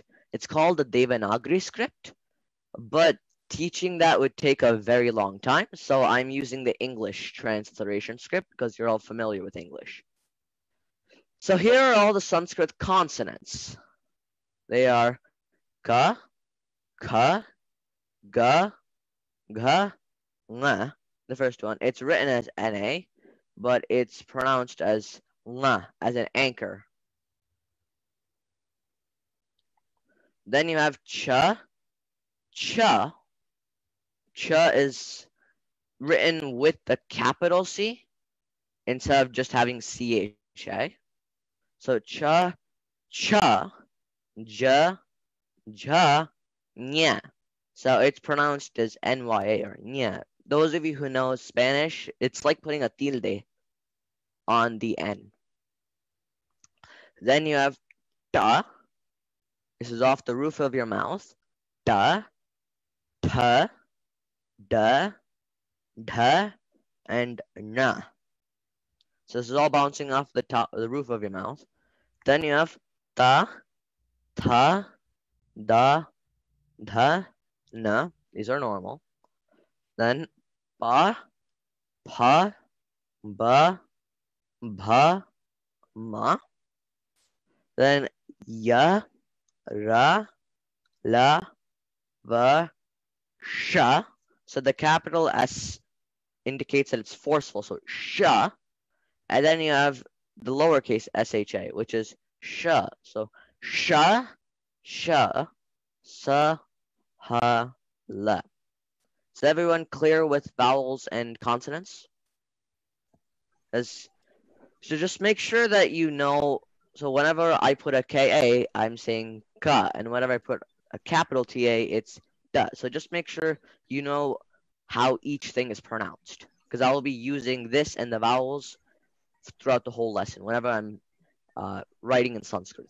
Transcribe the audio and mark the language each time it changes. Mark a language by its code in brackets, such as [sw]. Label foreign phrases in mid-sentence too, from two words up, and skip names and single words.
[en] It's called the Devanagari script, but teaching that would take a very long time. So I'm using the English transliteration script because you're all familiar with English. So here are all the Sanskrit consonants. They are ka, kha, ga, gha, nga. The first one, it's written as na, but it's pronounced as nga, as an anchor. Then you have cha. Cha. Cha is written with the capital C instead of just having CHA. So cha, cha, ja, ja, nya. So it's pronounced as NYA or nya. Those of you who know Spanish, it's like putting a tilde on the N. Then you have ta. This is off the roof of your mouth. Ta, ta, da, dha, and na. So this is all bouncing off the top of the roof of your mouth. Then you have ta, tha, da, dha, na. These are normal. Then pa, pa, ba, bha, ma. Then ya, ra, la, va, sha. So the capital S indicates that it's forceful. So sha. And then you have the lowercase sha, which is sha. So sha, sha, sa, ha, la. Is everyone clear with vowels and consonants? So just make sure that you know. So whenever I put a ka, I'm saying ka, and whenever I put a capital ta, it's da. So just make sure you know how each thing is pronounced, because I will be using this and the vowels throughout the whole lesson whenever I'm writing in Sanskrit.